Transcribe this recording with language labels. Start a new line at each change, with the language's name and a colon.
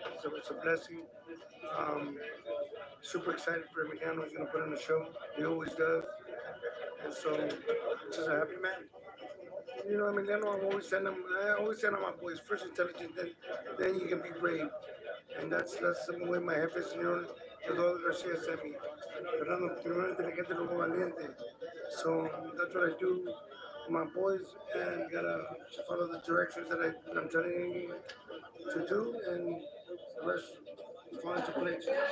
English: So it's a blessing. Super excited for Emiliano. He's gonna put on a show. He always does. And so, just a happy man. You know, Emiliano, I always send him my boys. First intelligent, then you can be brave. And that's the way my head is. You know, Eduardo Garcia sent me.
Spanish: Fernando, primero inteligente, luego valiente.
English: So that's what I do with my boys, and gotta follow the directions that I'm telling you to do, and the rest fall into place.